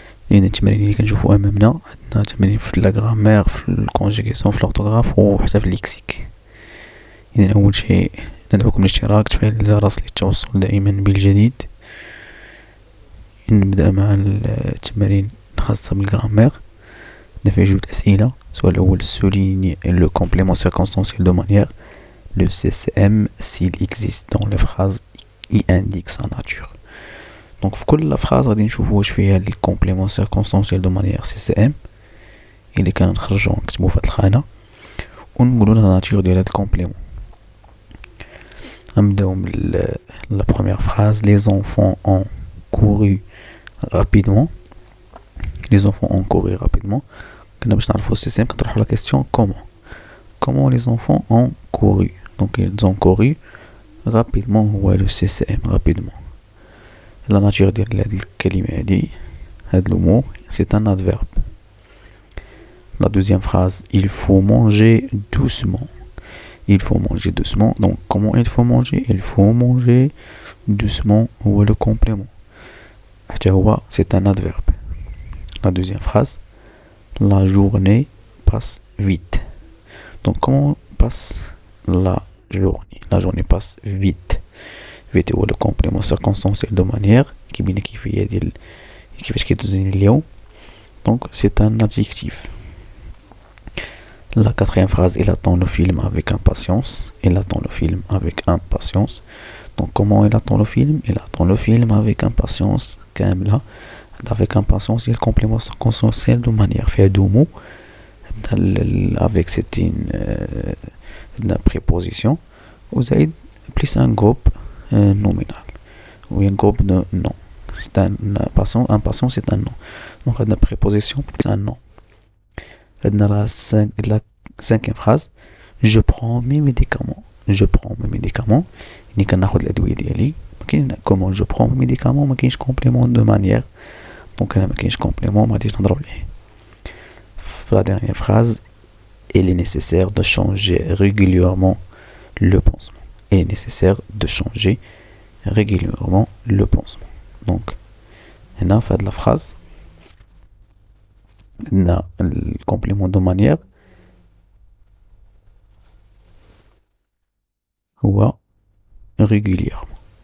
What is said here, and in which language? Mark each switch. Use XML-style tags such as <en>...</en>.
<ar>يعني التمارين اللي كنشوفوا أمامنا عندنا تمارين في لاغرامير، في الكونجيغاسيون، في الأورتوغراف وحتى في الليكسيك. إذا أول شيء ندعوكم للاشتراك، تفعيل الجرس للتوصل دائما بالجديد. نبدأ مع التمارين الخاصة بالجرامير. نفي جوج أسئلة. السؤال الأول:</ar> <fr>souligne le complément circonstanciel de manière. Le CCM, s'il existe dans les phrases, il indique sa nature.</fr> <ar>Donc في كل phrase غادي نشوفوا واش فيها الكومبليمون سيركونستانسيال دو مانيير سي سي ام اللي كنخرجوا نكتبوا في هاد الخانه ونقولوا لا ناتور ديال هاد الكومبليمون. نبداو من لا بروميير</ar> <fr>phrase: les enfants ont couru rapidement. Les enfants ont couru rapidement.</fr> <ar>كنا باش نعرفوا السي سي ام كنطرحوا لا كيسيون</ar> <fr>comment les enfants ont couru. Donc ils ont couru rapidement هو le CCM rapidement. La nature</fr> <ar>ديال هاد الكلمة هادي، هاد</ar> <fr>le mot, c'est un adverbe. La deuxième phrase: il faut manger doucement. Il faut manger doucement. Donc comment il faut manger? Il faut manger doucement هو le complément.</fr> <ar>حتى هو</ar> <fr>c'est un adverbe. La deuxième phrase: la journée passe vite. Donc comment passe la journée? La journée passe vite. Vite هو le complément circonstanciel de manière</fr> <ar>كيبين كيفية ديال كيفاش كيدوز اليوم.</ar> <fr>Donc c'est un adjectif. La quatrième phrase: il attend le film avec impatience. Il attend le film avec impatience. Donc comment il attend le film? Il attend le film avec impatience. كاملة avec impatience il y a le complément circonstanciel de manière fait deux mots avec c'est une préposition وزائد plus un groupe nominal ou un groupe de nom. C'est un impatient, c'est un nom. Donc on a une préposition plus un nom. La cinquième phrase: je prends mes médicaments. Je prends mes médicaments.</fr> <ar>ni كناخذ الادويه ديالي. ما كاين</ar> <fr>comment je prends mes médicaments،</fr> <ar>ما كاينش</ar> <fr>complément de manière.</fr> <ar>Donc انا ما كاينش complément ما غاديش نهضروا عليه.</ar> <fr>La dernière phrase: il est nécessaire de changer régulièrement le pansement. Il est nécessaire de changer régulièrement le pansement.</fr> <ar>Donc هنا في هاد</ar> <fr>la phrase</fr> <ar>عندنا الكومبليمون دو مانيير هو régulièrement.</ar>